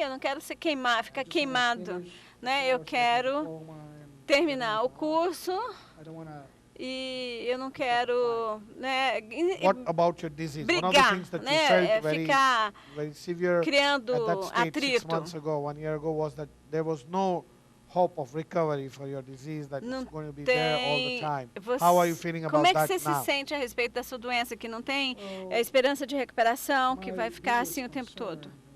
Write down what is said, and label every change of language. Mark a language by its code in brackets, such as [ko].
[pt] Eu não quero ficar queimado, né? Eu quero terminar o curso e eu não quero, né, brigar, né, ficar criando atrito. [en] 6 months ago, 1 year ago, was that there was no hope of recovery for your disease, that it's going to be there all the time. How are you feeling about that now? [pt] Como é que você se sente a respeito da sua doença, que não tem esperança de recuperação, que vai ficar assim o tempo todo?